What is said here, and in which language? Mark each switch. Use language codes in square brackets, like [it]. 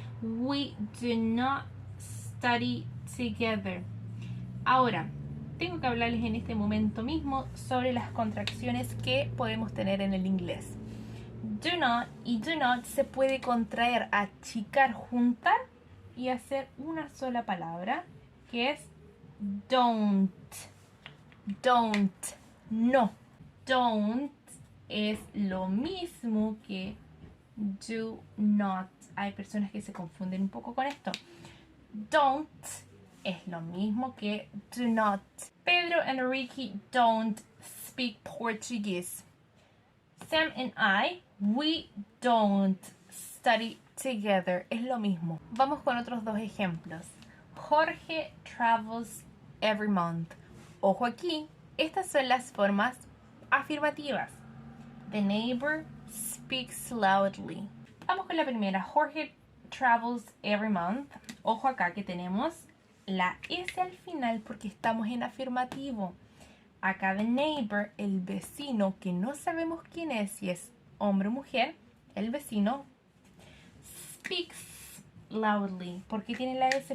[en] We do not study together. [es] Ahora, tengo que hablarles en este momento mismo sobre las contracciones que podemos tener en el inglés. Do not y do not se puede contraer, achicar, juntar y hacer una sola palabra, que es don't. Don't. No. Don't es lo mismo que do not. Hay personas que se confunden un poco con esto. Don't es lo mismo que do not. [en] Pedro and Ricky don't speak Portuguese. Sam and I, we don't study together. [es] Es lo mismo. Vamos con otros dos ejemplos. [en] Jorge travels every month. [es] Ojo aquí, estas son las formas afirmativas. [en] The neighbor speaks loudly. [es] Vamos con la primera. [en] Jorge travels every month. [es] Ojo acá que tenemos la S al final porque estamos en afirmativo. Acá [en] the neighbor, [es] el vecino, que no sabemos quién es, si es hombre o mujer, el vecino, [en] speaks loudly. [es] ¿Por qué tiene la S?